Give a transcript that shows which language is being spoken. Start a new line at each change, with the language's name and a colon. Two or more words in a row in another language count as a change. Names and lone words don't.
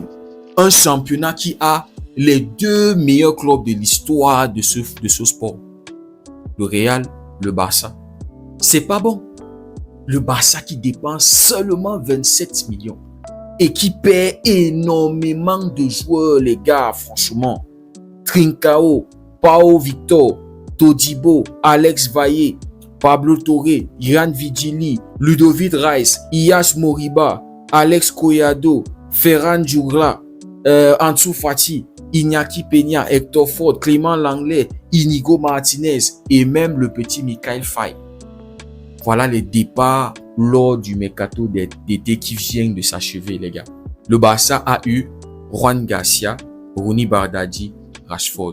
French: Un championnat qui a les deux meilleurs clubs de l'histoire de ce sport. Le Real, le Barça. C'est pas bon. Le Barça qui dépense seulement 27 millions et qui perd énormément de joueurs, les gars, franchement. Trincao, Pau Victor, Todibo, Alex Valle, Pablo Torre, Iran Vigili, Ludovic Reis, Iyash Moriba, Alex Collado, Ferran Jugla, Ansu Fati, Iñaki Peña, Hector Ford, Clément Langlais, Inigo Martinez et même le petit Michael Faye. Voilà les départs lors du mercato d'été qui vient de s'achever, les gars. Le Barça a eu Juan Garcia, Rooney Bardghji, Rashford.